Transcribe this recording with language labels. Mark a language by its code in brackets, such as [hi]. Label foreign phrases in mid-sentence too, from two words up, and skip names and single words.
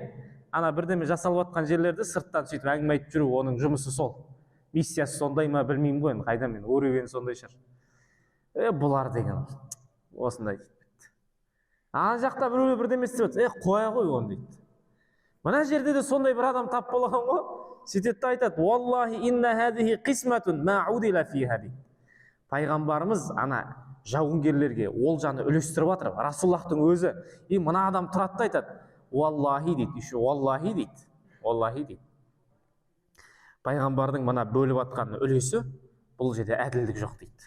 [kk] Ана бірдеме жасалып жатқан жерлерді сырттан сөйтіп әңгіме айтып жүру, оның жұмысы сол. миссиясы сондай ма білмеймін ғой, енді қайда мен өрегені сондай шығар. Бұлар деген осындай дейді. Ана жақта біреулер бірдеме істеп жатыр, қоя ғой оны дейді. Мына жерде де сондай бір адам тап болған ғой, сөйтеді де айтады, [ar] والله إن هذه قسمة ما عدل فيها [kk] дейді. Пайғамбарымыз ана жауынгерлерге олжаны үлестіріп жатыр. Расуллахтың өзі, мына адам тұрады да айтады, уаллахи дейді, еще уаллахи дейді, уаллахи дейді. Пайғамбардың мына бөліп жатқан үлесі, бұл жерде әділдік жоқ дейді.